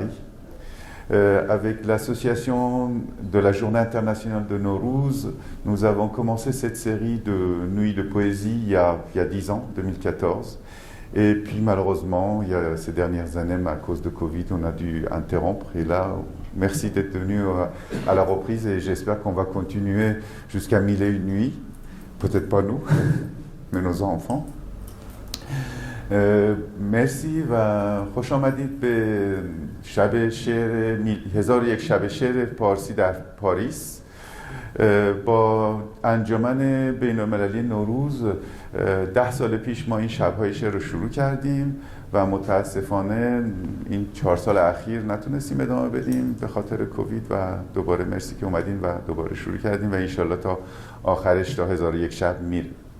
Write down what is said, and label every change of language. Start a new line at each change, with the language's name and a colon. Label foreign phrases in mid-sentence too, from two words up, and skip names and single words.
French: Avec l'association de la Journée internationale de Nowruz, nous avons commencé cette série de nuits de poésie il y a 10 ans, 2014. Et puis malheureusement, ces dernières années, à cause de Covid, on a dû interrompre. Et là, merci d'être venu à la reprise et j'espère qu'on va continuer jusqu'à 1001 nuits. Peut-être pas nous, mais nos enfants.
Persian: مرسی و خوش آمدید به شب شعر 1001 شب شعر پارسی در پاریس. با انجمن بین‌المللی نوروز 10 سال پیش ما این شب‌های شعر رو شروع کردیم و متاسفانه این 4 سال اخیر نتونستیم ادامه بدیم به خاطر کووید و دوباره مرسی که اومدین و دوباره شروع کردیم و انشالله تا آخرش تا 1001 شب میریم.